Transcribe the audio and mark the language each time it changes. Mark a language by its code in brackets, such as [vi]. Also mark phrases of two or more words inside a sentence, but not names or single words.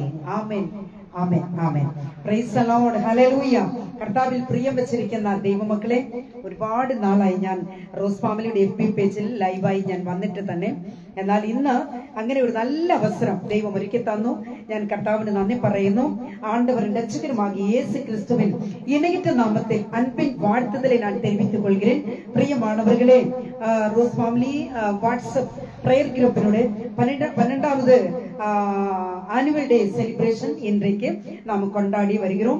[ml] ആമേൻ, ആമേൻ, ആമേൻ. [en] praise the Lord. [ml] ഹല്ലേലൂയ. കർത്താവിൽ പ്രിയം വെച്ചിരിക്കുന്ന ദൈവമക്കളെ, ഒരുപാട് നാളായി ഞാൻ റോസ് ഫാമിലിയുടെ FB പേജിൽ ലൈവായി ഞാൻ വന്നിട്ട് തന്നെ. എന്നാൽ ഇന്ന് അങ്ങനെ ഒരു നല്ല അവസരം ദൈവം ഒരുക്കി തന്നു. ഞാൻ കർത്താവിന് നന്ദി പറയുന്നു. [ta] ஆண்டவரின் രക്ഷകനുമാകിய இயேசு கிறிஸ்துவின் இணையற்ற நாமத்தில் அன்பின் வாழ்த்துதலை நான் தெரிவித்துக் கொள்கிறேன். பிரியமானவர்களே, ரோஸ் ஃபேமிலி வாட்ஸ்அப் பிரேயர் குரூப்பினுடைய 12வது [en] annual day celebration [ta] இன்றைக்கு நாம் கொண்டாடி வருகிறோம்.